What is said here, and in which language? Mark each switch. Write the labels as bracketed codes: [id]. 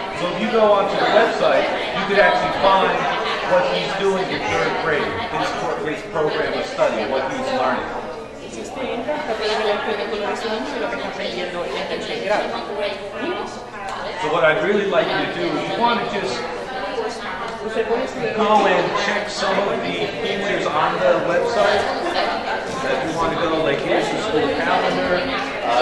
[en] So if you go onto the website, you could actually find what he's doing in 3rd grade, his program of study, what he's learning. [es] Si usted entra, está puede ver el currículo de su niño y lo que está aprendiendo en tercer grado. [en] So what I'd really like you to do is you want to just go and check some of the features on the website. If you want to go, like here's the school calendar.